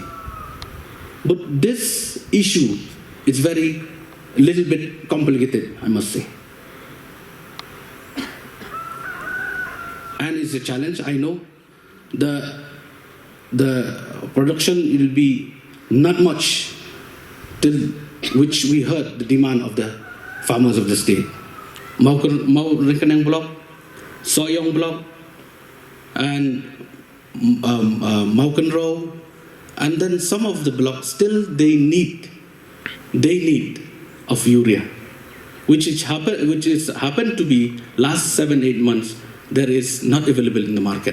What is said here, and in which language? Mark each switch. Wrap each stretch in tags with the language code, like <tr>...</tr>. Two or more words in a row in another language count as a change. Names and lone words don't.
<en>But this issue is a little bit complicated, I must say. And it's a challenge, I know. The production will be not much till which we heard the demand of the farmers of the state. Mau Ringkanang block, Soyong block, and Maukan Row, and then some of the blocks still they need of urea, which is happened to be last 7-8 months there is not available in the market.</en>